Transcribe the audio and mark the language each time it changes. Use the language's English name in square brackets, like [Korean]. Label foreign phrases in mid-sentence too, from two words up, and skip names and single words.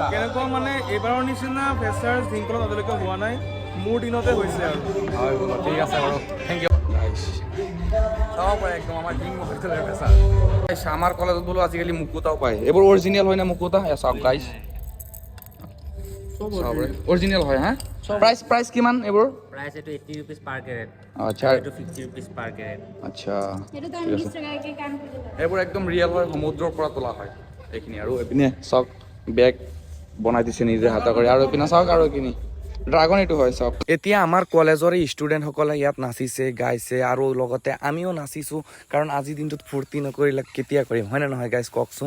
[Assamese] কেনেকুৱা মানে এইবাৰৰ নিচিনা ফ্ৰেচাৰ্ছ ঢিংকলত আজিলৈকে হোৱা নাই, মোৰ দিনতে হৈছে আৰু। হয় বোলো, ঠিক আছে বাৰু, [English] thank you. [Assamese] চাব পাৰে একদম আমাৰ ঢিং মহাবিদ্যালয়ৰ ফ্ৰেচাৰ। আমাৰ কলেজত বোলো আজিকালি মুকুতাও পায়, এইবোৰ অৰিজিনেল হয় নে মুকুতা? এ চাওক গাইছ, অৰিজিনেল হয়। হা, প্ৰাইচ কিমান এইবোৰ? [Hindi] प्राइस है तो 80 [English] rupees per carat. [Assamese] আচ্ছা, [Hindi] तो 50 [English] rupees per carat. [Assamese] আচ্ছা, [Bangla] এটা তো আমি 20 টাকাকে কাম করে দিলাম। [Assamese] এইবোৰ একদম ৰিয়েল হয়, সমুদ্ৰৰ পৰা তোলা হয় এইখিনি। আৰু এইপিনে চাওক, বেগ বনাই দিছে নিজে হাতে কৰি। আৰু এইপিনে চাওক, আৰু এইখিনি ড্ৰাগন এইটো হয় চাওক। এতিয়া আমাৰ কলেজৰে ষ্টুডেণ্টসকলে ইয়াত নাচিছে, গাইছে আৰু লগতে আমিও নাচিছোঁ, কাৰণ আজিৰ দিনটোত ফূৰ্তি নকৰিলে কেতিয়া কৰিম, হয় নে নহয় গাইছ কওকচোন?